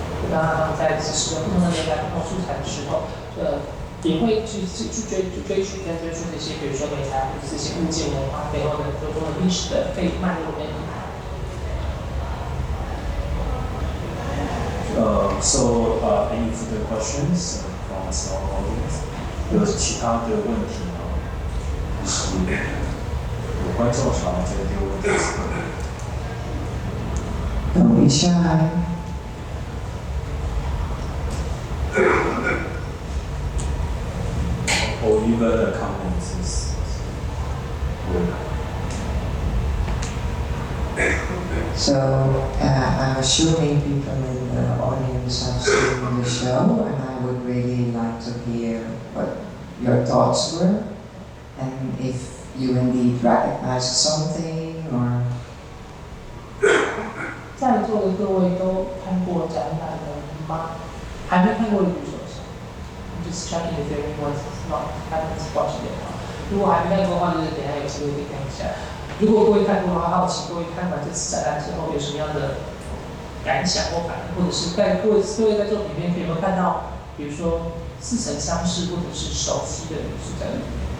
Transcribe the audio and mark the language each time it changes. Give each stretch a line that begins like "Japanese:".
Chinese: 当他们在使用不同的年代、不同素材的时候，也会去追寻跟追溯这些，比如说美材或者这些物件文化背后的各种的历史的脉络跟意涵。
English: So any further questions from our audience?
Chinese: 有其他的问题吗？就是有观众想要再丢问题。
English: Don't be shy. Or even a comment is good. So I'm assuming people in the audience have seen the show, and I would really like to hear what your thoughts were, and if you indeed recognized something or.
Chinese: 在座的各位都看过展览了吗？还没看过的举手一下。
English: I'm just checking if everyone's not haven't watched it.
Chinese: 如果还没看过的话，就是等一下有机会可以看一下。如果各位看过的话，好奇各位看完这次展览之后有什么样的感想或反应，或者是在各位在作品里面有没有看到，比如说似曾相识或者是熟悉的元素在里面。